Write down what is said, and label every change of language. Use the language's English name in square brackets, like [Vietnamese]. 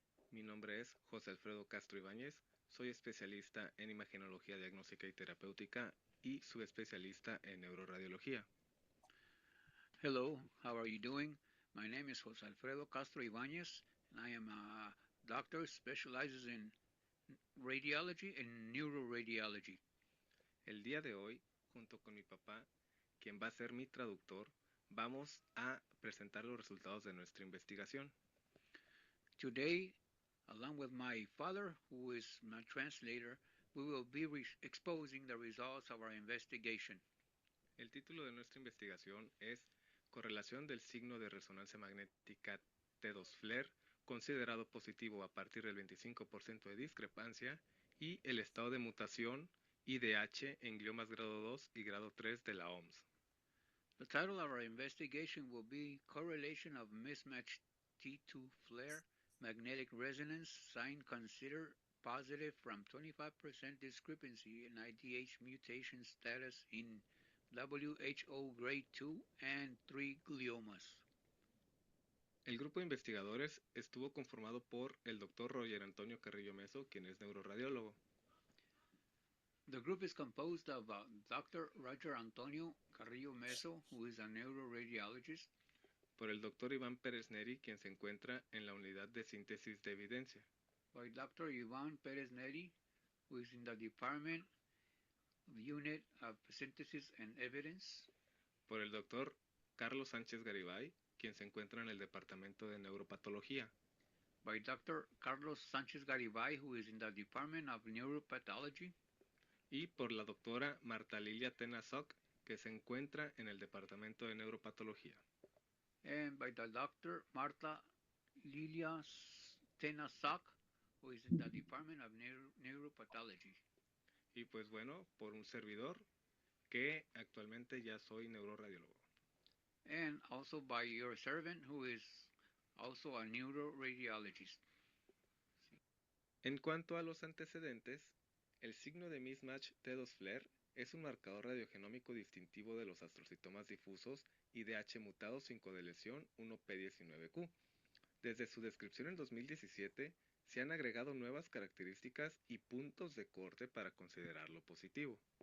[Spanish] Mi nombre es José Alfredo Castro Ibáñez, soy especialista en imagenología diagnóstica y terapéutica y subespecialista en neuroradiología. [English] Hello, how are you doing? My name is Jose Alfredo Castro Ibanez, and I am a doctor specializes in radiology and neuroradiology. [Spanish] El día de hoy, junto con mi papá, quien va a ser mi traductor, vamos a presentar los resultados de nuestra investigación. [English] Today, along with my father, who is my translator, we will be exposing the results of our investigation. [Spanish] El título de nuestra investigación es Correlación del signo de resonancia magnética T2 FLAIR considerado positivo a partir del 25% de discrepancia y el estado de mutación IDH en gliomas grado 2 y grado 3 de la OMS. [English] The title of our investigation will be Correlation of Mismatched T2 Flare Magnetic Resonance Sign Considered Positive from 25% Discrepancy in IDH Mutation Status in WHO Grade 2 and 3 gliomas. [Spanish] El grupo de investigadores estuvo conformado por el Dr. Roger Antonio Carrillo Meso, quien es neuroradiólogo, [English] The group is composed of Dr. Roger Antonio Carrillo Meso, who is a neuroradiologist, [Spanish] por el Dr. Iván Pérez Neri, quien se encuentra en la unidad de síntesis de evidencia, [English] by Dr. Ivan Perez Neri, who is in the Department of Unit of Synthesis and Evidence, [Spanish] por el Dr. Carlos Sánchez Garibay, quien se encuentra en el departamento de neuropatología, [English] by Dr. Carlos Sanchez Garibay, who is in the Department of Neuropathology, [Spanish] y por la doctora Marta Lilia Tena Soc, que se encuentra en el departamento de neuropatología. [English] and by the Dr. Marta Lilia Tenasak, who is in the Department of Neuropathology. [Spanish] Y pues bueno, por un servidor que actualmente ya soy neuroradiólogo. [English] And also by your servant, who is also a neuroradiologist. [Spanish] En cuanto a los antecedentes, el signo de mismatch T2 FLAIR es un marcador radiogenómico distintivo de los astrocitomas difusos IDH mutados sin codeleción 1P19Q. Desde su descripción en 2017, se han agregado nuevas características y puntos de corte para considerarlo positivo.